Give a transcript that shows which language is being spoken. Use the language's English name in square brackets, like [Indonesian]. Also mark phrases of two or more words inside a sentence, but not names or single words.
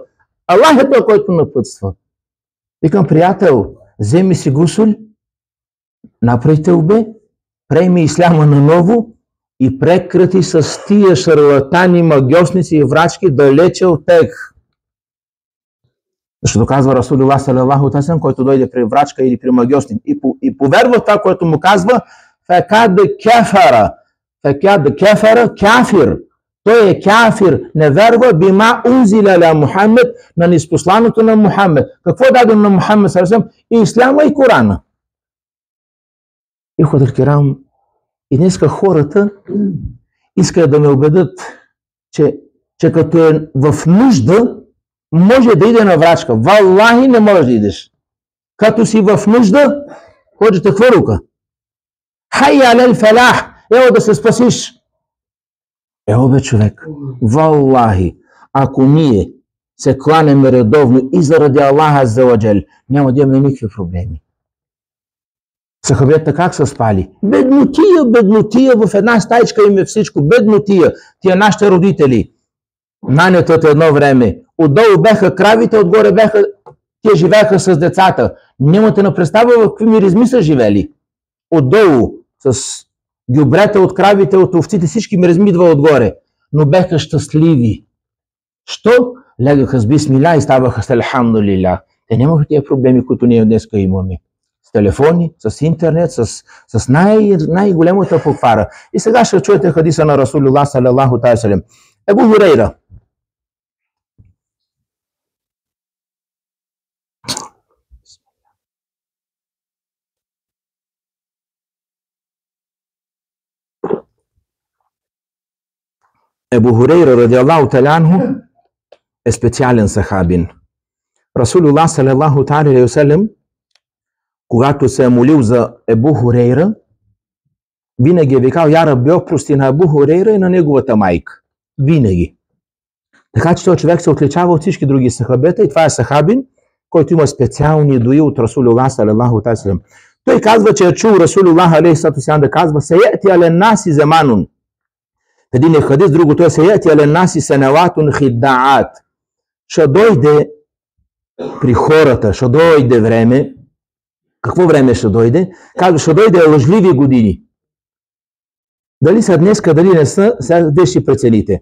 [Bulgarian] Аллах е той, който напътства. Викам, приятел, вземи си гусуль, направи тълбе, приеми исляма наново и прекрати с тия шарлатани, магьосници и врачки далече от тех. Защото казва [Arabic] رسول الله صلى الله عليه وسلم, [Bulgarian] който дойде при врачка или при магьосник и повярва в това, което му казва, [Arabic] فقد كفر، كافر. [Bulgarian] Той е кафир, не вярва [Arabic] بما أنزل على محمد, [Bulgarian] на ниспосланото на Мухаммед. Какво даде на Мухаммед [Arabic] صلى الله عليه وسلم? [Bulgarian] И исляма, и Корана. [Arabic] الإخوة الكرام, [Bulgarian] и днеска хората искат да ме убедят, че като е в нужда, може да иде на врачка. Валлахи не можеш да идеш. Като си в нужда, ходите хвърлка. [Arabic] حي على الفلاح, [Bulgarian] ево да се спасиш. Ево бе човек, валлахи, ако ние се кланеме редовно и заради Аллаха [Arabic] عز وجل, [Bulgarian] няма да имаме никакви проблеми. Сахабията как са спали? Беднотия, в една стаичка им е всичко. Беднотия, тия нашите родители. Нанятът едно време. Отдолу беха кравите, отгоре беха, те живееха с децата. Нямате на представа в какви миризми са живели. Отдолу, с гюбрета от кравите, от овците, всички миризми идва отгоре. Но беха щастливи. Що? Легаха с бисмиля и ставаха с алхамдулилlah. Те нямаха тия проблеми, които ние днеска имаме. С телефони, с интернет, с най-големата поквара. И сега ще чуете хадиса на [Arabic] رسول الله صلى الله عليه وسلم. [Bulgarian] Абу Хурейра. Абу Хурейра [Arabic] رضي الله تعالى عنه [Bulgarian] е специален сахабин. [Arabic] رسول الله صلى الله عليه وسلم, [Bulgarian] когато се е молил за Абу Хурейра, винаги е викал, [Arabic] يا ربي, [Bulgarian] прости на Абу Хурейра и на неговата майка. Винаги. Така че този човек се отличава от всички други сахабета и това е сахабин, който има специални дуи от [Arabic] رسول الله صلى الله عليه وسلم. [Bulgarian] Той казва, че е чул [Arabic] رسول الله عليه وسلم [Bulgarian] да казва, [Arabic] سيأتي على الناس زمان. [Bulgarian] Един е хадис, другото е [Arabic] سيأتي على الناس سنوات خداعات. [Bulgarian] Ще дойде при хората, ще дойде време. Какво време ще дойде? Казва, ще дойде лъжливи години. Дали са днеска, дали не са, сега де ще прецелите.